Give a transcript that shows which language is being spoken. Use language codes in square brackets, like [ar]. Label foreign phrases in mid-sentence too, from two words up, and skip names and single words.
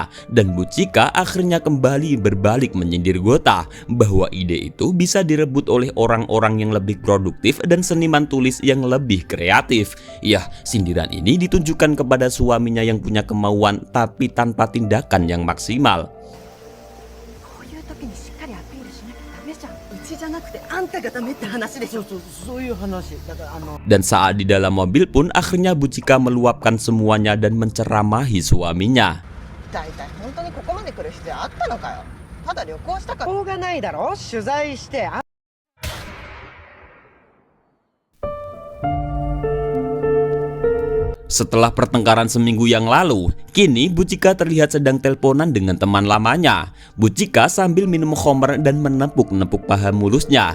[id] Dan Bu Chika akhirnya kembali berbalik menyindir Gota bahwa ide itu bisa direbut oleh orang-orang yang lebih produktif dan seniman tulis yang lebih kreatif. Yah, sindiran ini ditunjukkan kepada suaminya yang punya kemauan tapi tanpa tindakan yang maksimal. [ja] てあんたがダメって話でしょ。そういう話だから [id] Dan saat di dalam mobil pun akhirnya Bu Chika meluapkan semuanya dan menceramahi suaminya. [ja] 大体本当にここまで来る必要あったのかよ。ただ旅行したから。しょうがないだろ、取材して [id] Setelah pertengkaran seminggu yang lalu, kini Bu Chika terlihat sedang teleponan dengan teman lamanya. Bu Chika sambil minum khamr dan menepuk-nepuk paha mulusnya.